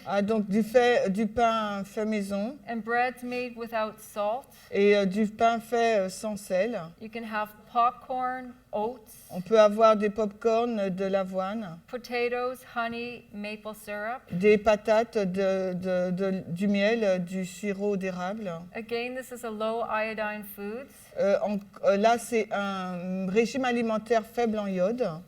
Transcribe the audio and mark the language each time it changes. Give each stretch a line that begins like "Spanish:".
French: Ah, donc du pain fait maison.
English: And breads made without salt.
French: Et du pain fait sans sel.
English: You can have popcorn, oats.
French: On peut avoir des pop-corn, de l'avoine.
English: Potatoes, honey, maple syrup.
French: Des patates, du miel, du sirop d'érable.
English: Again, this is a low iodine foods.
French: Là, c'est un régime alimentaire faible en iode.